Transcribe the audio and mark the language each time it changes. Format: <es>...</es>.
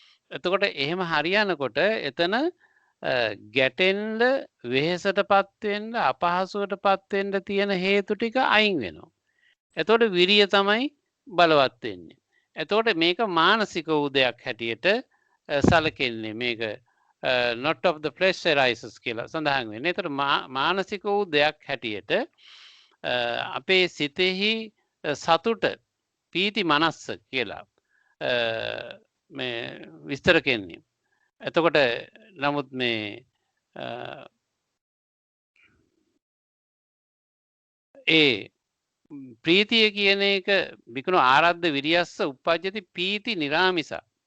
<si>එතකොට එහෙම හරියනකොට එතන ගැටෙන්න, වෙහෙසටපත් වෙන්න, අපහසුවටපත් වෙන්න තියෙන හේතු ටික අයින් වෙනවා. එතකොට විරිය තමයි බලවත් වෙන්නේ. එතකොට මේක මානසික වූ දෙයක් හැටියට සැලකෙන්නේ. මේක</si> <en>not of the flesh arises</en> <si>කියලා සඳහන් වෙන්නේ. ඒතර මානසික වූ දෙයක් හැටියට අපේ සිතෙහි සතුට, පීති මනස්ස කියලා මේ විස්තර කෙන්නේ. එතකොට නමුත් මේ ඒ ප්‍රීතිය කියන එක විකුණු</si> <pi>ආරද්ධ විරියස්ස උප්පජ්ජති පීති නිරාමිසා.</pi>